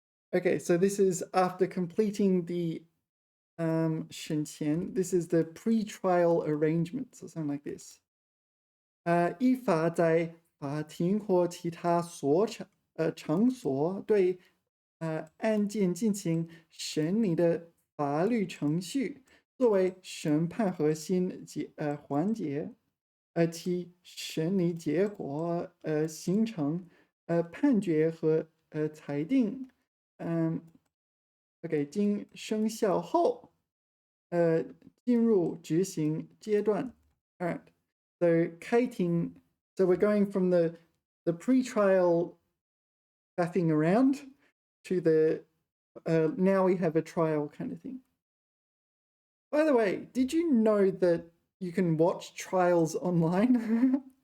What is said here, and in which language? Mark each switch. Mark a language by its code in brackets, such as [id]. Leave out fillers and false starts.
[en] Okay, so this is after completing the 审前. This is the pre-trial arrangements or something like this. [zh] 依法在法庭或其他场所对案件进行审理的法律程序，作为审判核心环节，其审理结果形成判决和裁定，OK， 经生效后，进入执行阶段。 [en] All right, so 开庭. So we're going from the pre-trial faffing around to the now we have a trial kind of thing. By the way, did you know that you can watch trials online?